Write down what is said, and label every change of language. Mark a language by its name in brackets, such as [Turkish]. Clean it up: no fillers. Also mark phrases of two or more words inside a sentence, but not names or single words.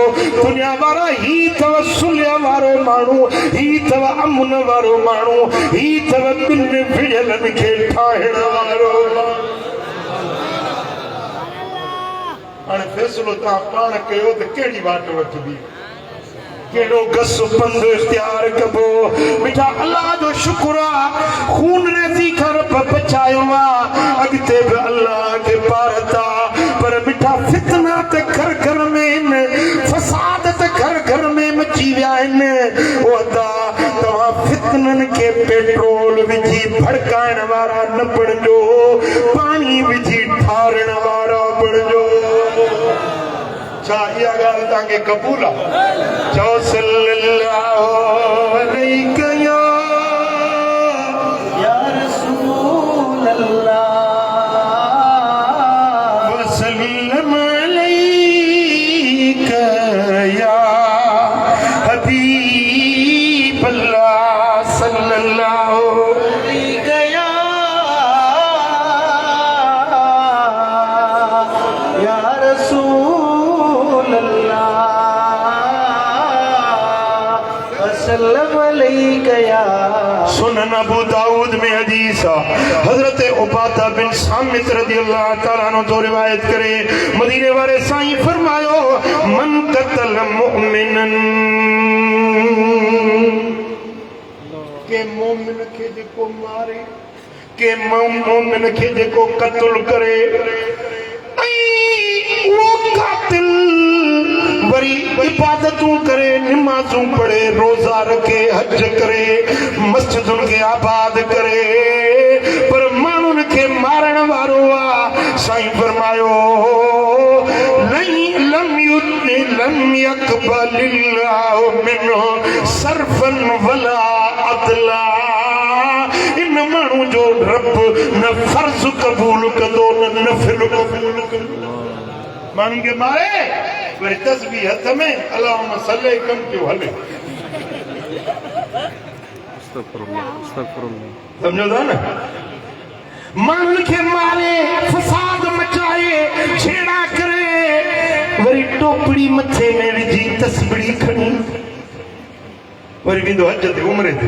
[Sindhi] दुनिया वारा ही अथव सुलह वारो माण्हू, ही अथव अमन वारो माण्हू, ही अथव ॿिन विढ़ियलनि खे ठाहिण वारो। हाणे फ़ैसिलो तव्हां पाण कयो त कहिड़ी वाट वठबी, केड़ो गस पंध इख्तियार कबो। मिठा अल्लाह जो शुक्र आ खून रेती कर बचायो आ, अगते भी अल्लाह के पारता। पर मिठा फितना ते घर घर में फसाद ते घर घर में मची विया आहिनि। ओ अदा तव्हां फितनन के पेट्रोल विझी भड़काइण वारा न बणजो, पानी विझी ठारण वारा बणजो। छा इहा ॻाल्हि तव्हांखे क़बूल आहे? [Arabic] चओ صلى الله عليه يا رسول الله وسلم عليك يا حبيب الله صلى الله عليك يا رسول सुनन [Sindhi] अबू दाऊद में हदीस हजरत उबादा बिन सामित [Arabic] رضي الله تعالى عنه [Sindhi] तो रिवायत करे मदीने वाले साईं फरमायो [Arabic] من قتل مؤمنا [Sindhi] के मोमिन खे जेको मारे, के मोमिन खे जेको क़त्ल करे वो कातिल वरी इबादतूं करे, नमाज़ूं पढ़े, रोज़ा रखे, हज करे, मस्जिदुनि खे आबाद करे, पर माण्हुनि खे मारण वारो आहे। साईं फरमायो [Arabic] لم يقبل الله منه صرفا ولا عدلا. [Sindhi] इन माण्हू जो रब न फर्ज़ क़बूल कंदो न नफ़िल क़बूल कंदो। माण्हुनि खे मारे वरी तस्बीह हथ में [Arabic] اللهم صل [Sindhi] कम पियो हले। समझो था न? माण्हुनि खे मारे, फसाद मचाए, छेड़ा करे, वरी टोपड़ी मथे में विझी तस्बीह खणी वरी वेंदो हज ते उमरे ते।